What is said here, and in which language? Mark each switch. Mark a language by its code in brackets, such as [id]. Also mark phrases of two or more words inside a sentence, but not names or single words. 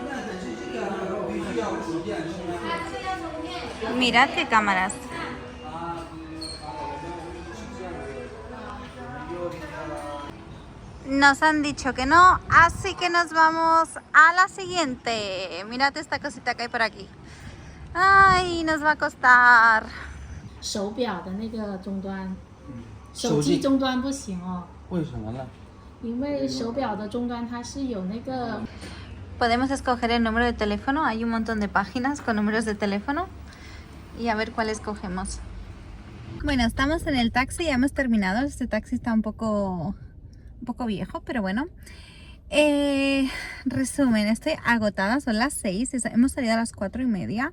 [es] Mirad qué cámaras. Nos han dicho que no, así que nos vamos a la siguiente. Mirad esta cosita que hay por aquí. Ay, nos va a costar. [zh] 手表的那个终端，手机终端不行哦。为什么呢？因为手表的终端它是有那个。 [es] Podemos escoger el número de teléfono. Hay un montón de páginas con números de teléfono y a ver cuál escogemos. Bueno, estamos en el taxi, ya hemos terminado. Este taxi está un poco viejo, pero bueno. Resumen, estoy agotada, son las 6, hemos salido a las 4:30.